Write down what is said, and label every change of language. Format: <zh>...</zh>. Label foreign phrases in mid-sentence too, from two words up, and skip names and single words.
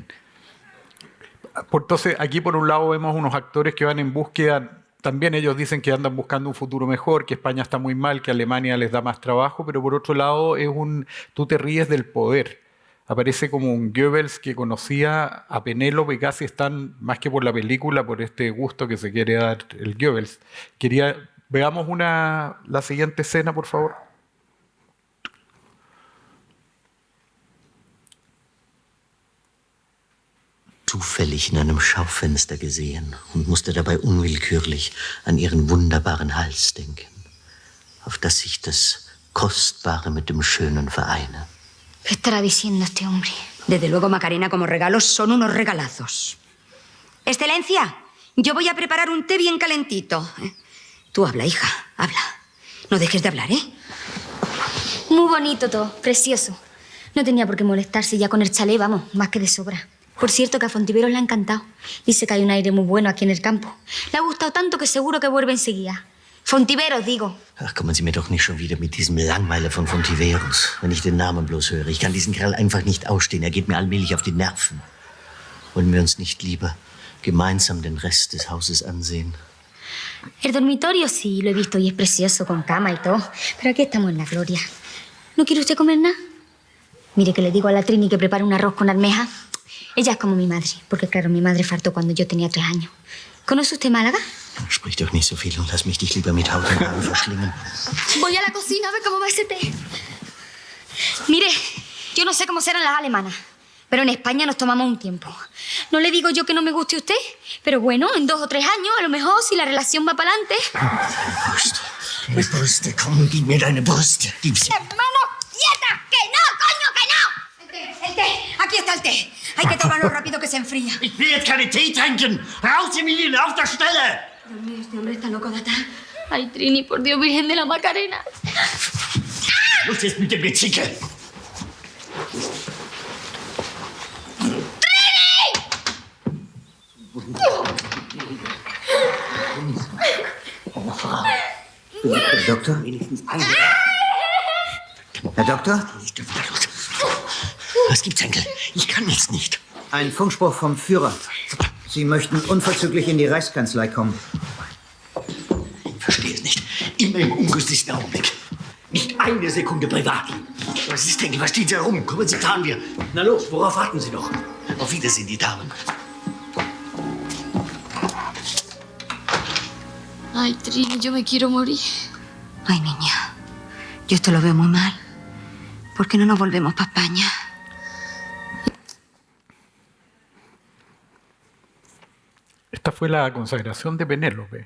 <es>Entonces, aquí por un lado vemos unos actores que van en búsqueda, también ellos dicen que andan buscando un futuro mejor, que España está muy mal, que Alemania les da más trabajo, pero por otro lado tú te ríes del poder. Aparece como un Goebbels que conocía a Penélope y casi están, más que por la película, por este gusto que se quiere dar el Goebbels. Veamos la siguiente escena, por favor.</es> <de>Zufällig in einem Schaufenster gesehen und musste dabei unwillkürlich an ihren wunderbaren Hals denken, auf das sich das Kostbare mit dem Schönen vereine.</de> <es>¿Qué estará diciendo este hombre? Desde luego, Macarena, como regalos son unos regalazos. Excelencia, yo voy a preparar un té bien calentito. Tú habla, hija, habla. No dejes de hablar, ¿eh? Muy bonito todo, precioso. No tenía por qué molestarse ya con el chalet, vamos, más que de sobra. Por cierto, que a Fontiveros le ha encantado. Dice que hay un aire muy bueno aquí en el campo. Le ha gustado tanto que seguro que vuelve enseguida. Fontiveros, digo.</es> <de>Ach, kommen Sie mir doch nicht schon wieder mit diesem Langweiler von Fontiveros, wenn ich den Namen bloß höre. Ich kann diesen Kerl einfach nicht ausstehen. Er geht mir allmählich auf die Nerven. Wollen wir uns nicht lieber gemeinsam den Rest des Hauses ansehen?</de> <es>El dormitorio sí, lo he visto y es precioso, con cama y todo. Pero aquí estamos en la gloria. ¿No quiere usted comer nada? Mire que le digo a la Trini que prepare un arroz con almeja. Ella es como mi madre, porque claro, mi madre faltó cuando yo tenía 3 años. ¿Conoce usted Málaga?</es> <de>Sprich doch nicht so viel und lass mich dich lieber mit Haut und Haaren verschlingen.</de> <es>Voy a la cocina a ver cómo va ese té. Mire, yo no sé cómo serán las alemanas, pero en España nos tomamos un tiempo. No le digo yo que no me guste usted, pero bueno, en 2 o 3 años, a lo mejor, si la relación va para adelante...</es> <de>Deine Brüste, komm, gib mir deine Brüste. Gib's.</de> <es>¡Hermano, quieta! ¡Que no, coño, que no! El té, aquí está el té. Hay que tomarlo rápido que se enfría.</es> <de>Ich will jetzt keine Tee trinken. Raus, Emilie, auf der Stelle!</de> <es>Dios mío, este hombre está loco de atar. Ay, Trini, por Dios, Virgen de la Macarena.</es> <de>Los jetzt mit dem Gezicke. Herr Doktor? Herr Doktor? Was gibt's, Henkel? Ich kann jetzt nicht. Ein Funkspruch vom Führer. Sie möchten unverzüglich in die Reichskanzlei kommen. Ich verstehe es nicht. Immer im ungünstigsten Augenblick. Nicht eine Sekunde privat. Was ist, Henkel? Was steht da rum? Kommen Sie, fahren wir. Na los, worauf warten Sie noch? Auf Wiedersehen, die Damen.</de> <es>Ay, Trini, yo me quiero morir. Ay, niña, yo esto lo veo muy mal. ¿Por qué no nos volvemos para España? Esta fue la consagración de Penélope.</es>